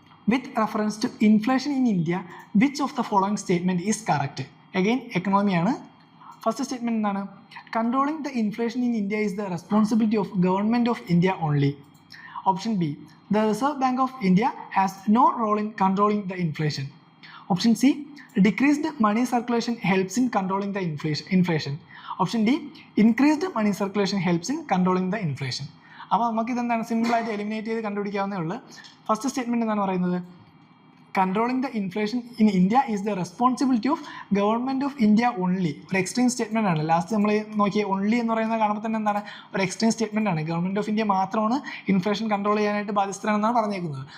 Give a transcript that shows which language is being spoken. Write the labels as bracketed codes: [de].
[en] With reference to inflation in India, which of the following statement is correct? Again, economy ആണ്. [ml] First statement എന്താണ്? [en] Controlling the inflation in India is the responsibility of government of India only. Option B, the reserve bank of India has no role in controlling the inflation. Option C, decreased money circulation helps in controlling the inflation. Option D, increased money circulation helps in controlling the inflation. [ml] അപ്പോൾ നമുക്ക് ഇതെന്താണ് സിമ്പിളായിട്ട് eliminate ചെയ്ത് കണ്ടുപിടിക്കാവുന്നേ ഉള്ളൂ. First statement എന്താണ് പറയുന്നത്? [en] Controlling the inflation in India is the responsibility of government of India only. [ml] ഒരു extreme statement ആണ്. ലാസ്റ്റ് നമ്മൾ നോക്കിയ ഓൺലി എന്ന് പറയുന്നത് കാണുമ്പോൾ തന്നെ എന്താണ്, ഒരു എക്സ്ട്രീം സ്റ്റേറ്റ്മെൻ്റ് ആണ്. ഗവൺമെൻറ് ഓഫ് ഇന്ത്യ മാത്രമാണ് ഇൻഫ്ലേഷൻ കൺട്രോൾ ചെയ്യാനായിട്ട് ബാധ്യസ്ഥരാണെന്നാണ് പറഞ്ഞേക്കുന്നത്.